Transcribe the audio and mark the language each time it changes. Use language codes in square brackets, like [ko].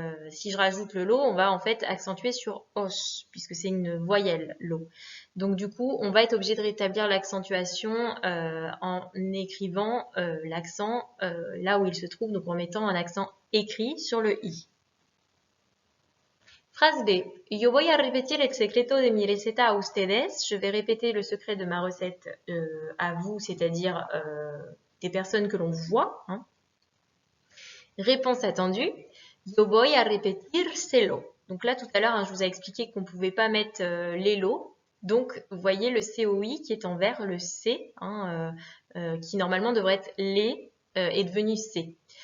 [fr] Si je rajoute le lo, on va en fait accentuer sur os, puisque c'est une voyelle, lo. Donc du coup, on va être obligé de rétablir l'accentuation en écrivant l'accent là où il se trouve, donc en mettant un accent écrit sur le i. Phrase B. [es] Yo voy a repetir el secreto de mi receta a ustedes. [fr] Je vais répéter le secret de ma recette à vous, c'est-à-dire des personnes que l'on voit. Hein. Réponse attendue. [es] Yo voy a repetírselo. [fr] Donc là, tout à l'heure, hein, je vous ai expliqué qu'on ne pouvait pas mettre les lots. Donc, vous voyez le COI qui est en vert, le C, hein, qui normalement devrait être les, est devenu C.